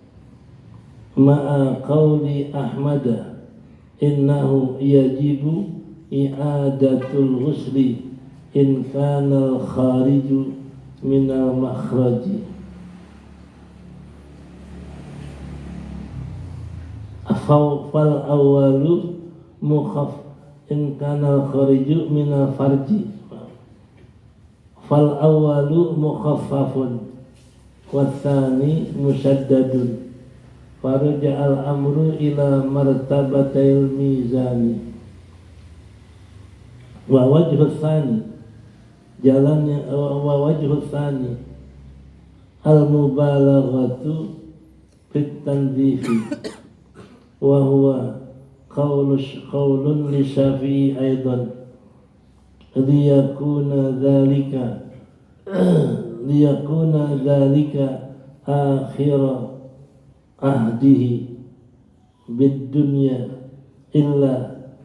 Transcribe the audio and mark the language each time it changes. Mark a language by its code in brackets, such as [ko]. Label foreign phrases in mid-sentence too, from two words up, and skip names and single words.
[ar] مع قول أحمد إنه يجب إعادة الغسل إن كان الخارج من المخرج. فالأول مخف إن كان الخارج من الفرج. فالأول مخفف والثاني مشدد. فرجع الأمر إلى مرتبة الميزان. والوجه الثاني، jalannya والوجه الثاني المبالغة في التنظيف وهو قول للشافعي أيضا ليكون ذلك آخر عهده بالدنيا إلا